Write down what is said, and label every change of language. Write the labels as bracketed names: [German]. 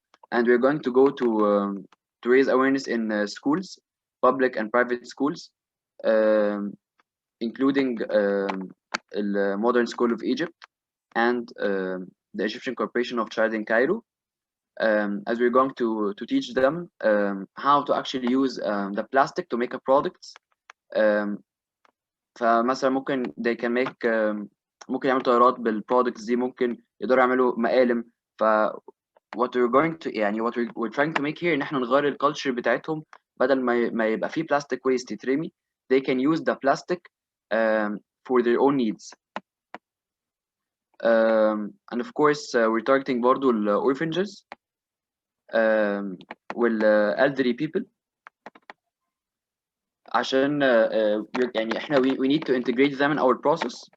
[English] And we're going to go to raise awareness in schools, public and private schools, including the Modern School of Egypt and the Egyptian Corporation of Child in Cairo. as we're going to teach them how to actually use the plastic to make a product. [Arabic] فمثلا ممكن [English] they can make [Arabic] ممكن يعملوا طيارات بالبرودكتس دي، ممكن يقدروا يعملوا مقالم. [English] ف what we're going to [Arabic] يعني [English] what we're trying to make here [Arabic] ان احنا نغير الكالتشر بتاعتهم، بدل ما يبقى فيه [English] plastic waste [Arabic] يترمي، [English] they can use the plastic for their own needs. And of course we're targeting [Arabic] برضو ال [English] orphanages وال elderly people، [Arabic] عشان يعني احنا [English] we need to integrate them in our process.